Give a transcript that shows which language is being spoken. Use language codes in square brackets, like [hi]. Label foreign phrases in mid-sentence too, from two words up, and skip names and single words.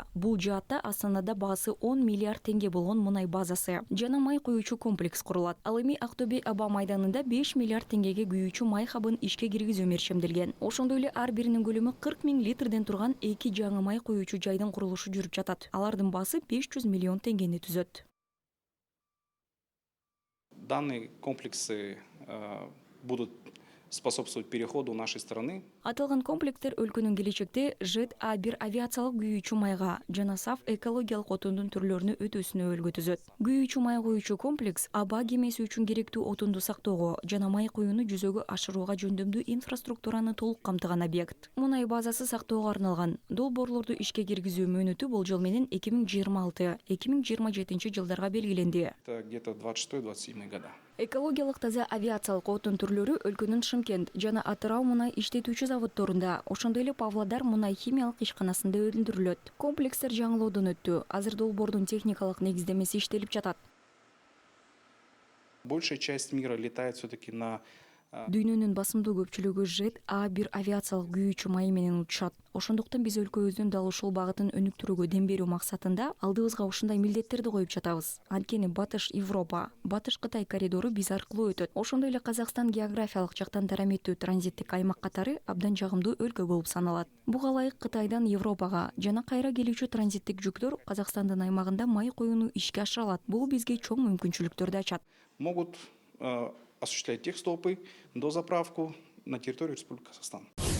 [ky] Бул жаатта Астанада баасы 10 миллиард теңге болгон мунай базасы жана май куючу комплекс курулат. Ал эми Актөбе аба майданында 5 миллиард теңгеге күйүүчү май хабын ишке киргизүү мерчемделген. Ошондой эле ар биринин көлөмү 40 000 литрден турган 2 жаңы май куючу жайдын курулушу жүрүп жатат. Алардын баасы 500 миллион теңгени түзөт. [ru] Данные комплексы будут способствовать переходу нашей страны. [ky] Аталган комплекстер өлкөнүн келечекте ЖЭТ А1 авиациялык күйүүчү майга жана саф экологиялык отундун түрлөрүнө өтүүсүнө өлгө түзөт. Күйүүчү май куючу комплекс аба кемеси үчүн керектүү отунду сактоого жана май куюуну жүзөгө ашырууга жөндөмдүү инфраструктураны толук камтыган объект. Мунай базасы сактоого арналган. Долбоорлорду ишке киргизүү мөөнөтү болжол менен 2026-2027 жылдарга белгиленди. [ru] Это где-то 26-27 года. [ky] Экологиялык таза авиациялык отун түрлөрү өлкөнүн Шымкент жана Атырау мунай иштетүүчү заводдорунда, ошондой эле Павлодар мунай химиялык ишканасында өндүрүлөт. Комплекстер жаңылоодон өттү. Азыр долбоордун техникалык негиздемеси иштелип жатат. [ru] Большая часть мира летает все-таки на... [ky] Дүйнөнүн басымдуу көпчүлүгү ЖЭТ А1 авиациялык күйүүчү май менен учат. Ошондуктан биз өлкөбүздүн дал ушул багытын өнүктүрүүгө дем берүү максатында алдыбызга ушундай милдеттерди коюп жатабыз. Анткени Батыш Европа, Батыш Кытай коридору биз аркылуу өтөт. Ошондой эле Казакстан географиялык жактан тараметтүү транзиттик аймак катары абдан жагымдуу өлкө болуп саналат. Буга ылайык Кытайдан Европага жана кайра келүүчү транзиттик жүктөр Казакстандын аймагында май куюуну ишке ашыра алат. Бул бизге чоң мүмкүнчүлүктөрдү ачат. [ru] Могут осуществлять техстопы, дозаправку на территории Республики Казахстан.